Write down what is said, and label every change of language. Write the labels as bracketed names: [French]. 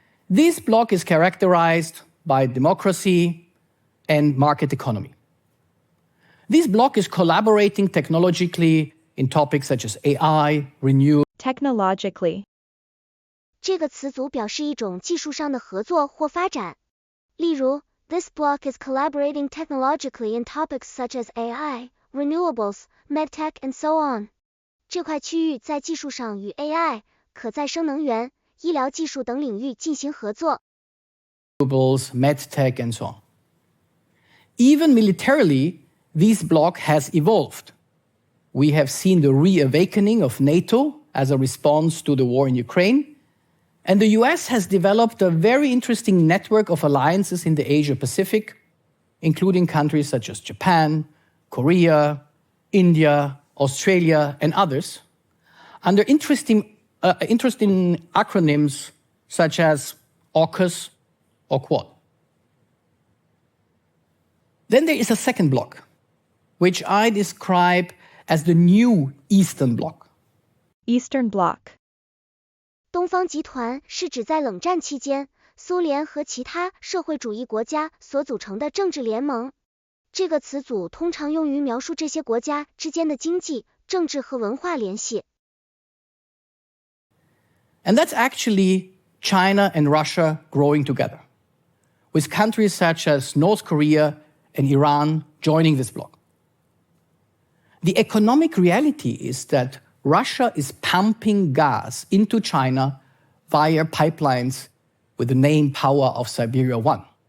[English] This bloc is characterized by democracy and market economy. This bloc is collaborating technologically in topics such as AI, renewable. Technologically. [Chinese] 这个词组表示一种技术上的合作或发展。例如 [English] This bloc is collaborating technologically in topics such as AI, renewables, medtech and so on. [Chinese] 这块区域在技术上与 AI, 可再生能源、医疗技术等领域进行合作。 [English] Renewables, medtech and so on. Even militarily, this bloc has evolved. We have seen the reawakening of NATO as a response to the war in Ukraine. And the US has developed a very interesting network of alliances in the Asia-Pacific, including countries such as Japan, Korea, India, Australia, and others, under interesting acronyms such as AUKUS or Quad. Then there is a second bloc, which I describe as the new Eastern Bloc. Eastern Bloc. [Chinese] 东方集团是指在冷战期间，苏联和其他社会主义国家所组成的政治联盟。这个词组通常用于描述这些国家之间的经济、政治和文化联系。 [English] And that's actually China and Russia growing together, with countries such as North Korea and Iran joining this bloc. The economic reality is that Russia is pumping gas into China via pipelines with the main power of Siberia 1.